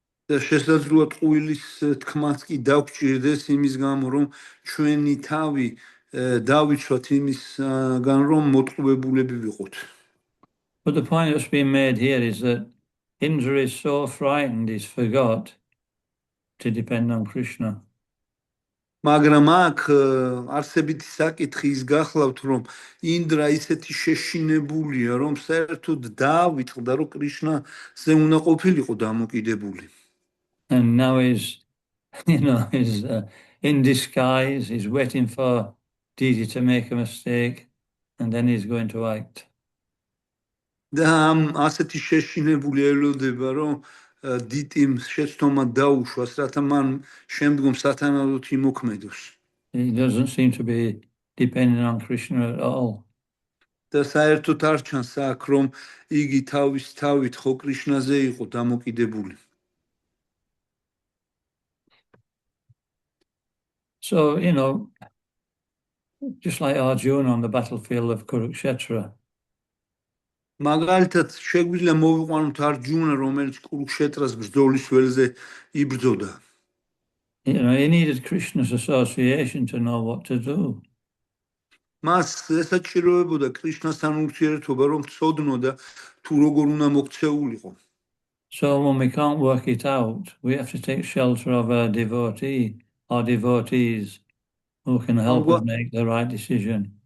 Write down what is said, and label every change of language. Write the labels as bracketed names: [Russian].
[Georgian] და შესაძლოა ტყუილის თქმაც კი დაგვჭირდეს იმის გამო, რომ ჩვენი თავი დავიცვათ იმისგან, რომ მოტყუებულები ვიყოთ. [English] But the point that's being made here is that Indra is so frightened he's forgot to depend on Krishna. [Georgian] მაგრამ აქ არსებითი საკითხი ის გახლავთ, რომ ინდრა ისეთი შეშინებულია, რომ საერთოდ დაავიწყდა, რომ კრიშნაზე უნდა ყოფილიყო დამოკიდებული. [English] And now he's in disguise, he's waiting for Didi to make a mistake, and then he's going to act. [Georgian] და ასეთი შეშინებული ელოდება, რომ დიტიმ შეცდომა დაუშვას, რათა მან შემდგომ სათანადოდ იმოქმედოს. [English] He doesn't seem to be depending on Krishna at all. [Georgian] და საერთოდ არ ჩანს აქ, რომ იგი თავის თავით ხო კრიშნაზე იყო დამოკიდებული. [English] So, just like Arjuna on the battlefield of Kurukshetra, [Georgian] მაგალითად, შეგვიძლია მოვიყვანოთ არჯუნა, რომელიც კურუქშეტრას ბრძოლის ველზე იბრძოდა. [English] he needed Krishna's association to know what to do. [Georgian] მას ესაჭიროებოდა კრიშნასთან ურთიერთობა, რომ ცოდნოდა თუ როგორ უნდა მოქცეულიყო. [English] So when we can't work it out, we have to take shelter of a devotee or devotees who can help us make the right decision.